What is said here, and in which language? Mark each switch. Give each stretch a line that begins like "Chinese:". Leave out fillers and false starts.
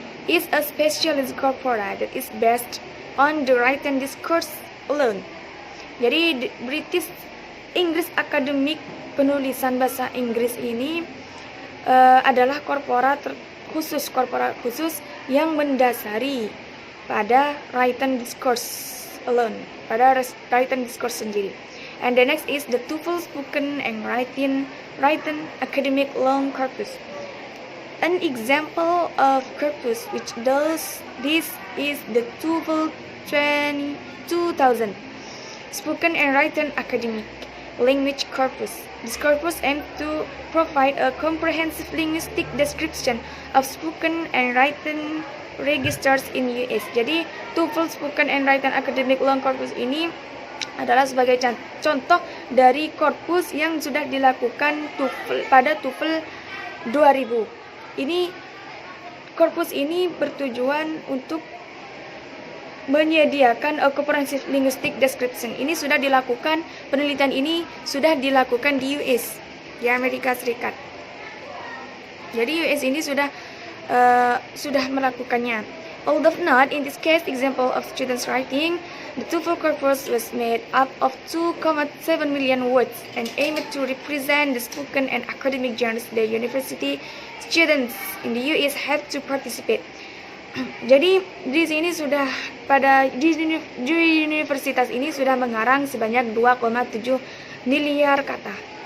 English: Is a specialist corpora that is based on the written discourse alone.
Indonesian: Jadi British English Academic penulisan bahasa Inggris ini adalah korpora khusus yang mendasari pada
English: written discourse alone,
Indonesian: pada written discourse sendiri.
English: And the next is the TOEFL spoken and written academic long corpus. An example of corpus which does this is the TOEFL 2000 spoken and written academic language corpus. This corpus aims to provide a comprehensive linguistic description of spoken and written registers in US.
Indonesian: Jadi TOEFL spoken and written academic long corpus ini adalah sebagai contoh dari korpus yang sudah dilakukan pada TOEFL 2000. Ini Korpus ini bertujuan untuk menyediakan
English: a comprehensive linguistic description.
Indonesian: Ini sudah dilakukan, penelitian ini sudah dilakukan di US, di Amerika Serikat. Jadi US ini sudah melakukannya.
English: Although not in this case example of students writing, the TOEFL corpus was made up of 2,7 million words and aimed to represent the spoken and academic genres the university students in the US have to participate.
Indonesian: Jadi di sini sudah di universitas ini sudah mengarang sebanyak 2,7 miliar kata.